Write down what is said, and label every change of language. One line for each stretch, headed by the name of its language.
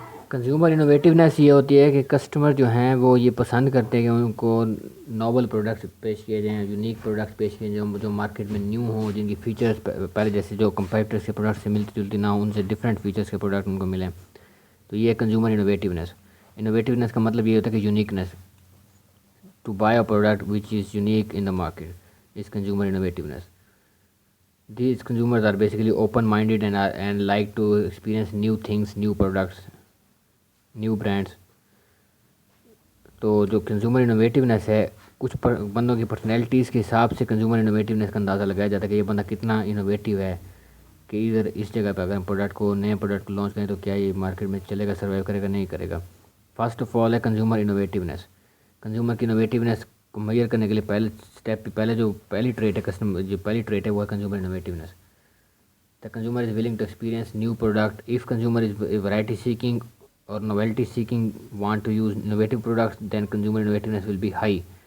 Hindi: Consumer innovativeness ये होती है कि कस्टमर जो हैं वो ये पसंद करते हैं कि उनको नॉवल प्रोडक्ट्स पेश किए जाएँ, यूनिक प्रोडक्ट्स पेश किए जाएँ जो मार्केट में न्यू हों, जिनकी फ़ीचर्स पहले जैसे जो कंपेटिटर्स के प्रोडक्ट से मिलती जुलती ना हो, उनसे डिफरेंट फीचर्स के प्रोडक्ट उनको मिलें। तो ये है कंज्यूमर इनोवेटिवनेस। इनोवेटिवनेस का मतलब ये होता है कि uniqueness,
English: To buy a product which is unique in the market is consumer innovativeness. These consumers are basically open-minded and like to experience new things, new products, new brands.
Hindi: तो जो consumer innovativeness है, बंदों की personalities के हिसाब से consumer innovativeness का अंदाज़ा लगाया जाता है कि ये बंदा कितना इनोवेटिव है, कि इधर इस जगह पे अगर हम नए प्रोडक्ट को लॉन्च करें तो क्या ये मार्केट में चलेगा, सर्वाइव करेगा, नहीं करेगा. फर्स्ट ऑफ ऑल है कंज्यूमर इनोवेटिवनेस. कंज्यूमर की इनोवेटिवनेस को मेजर करने के लिए पहली ट्रेट है वो है consumer innovativeness.
English: The consumer is willing to experience new product. If consumer is variety seeking or novelty seeking, want to use innovative products, then consumer innovativeness will be high.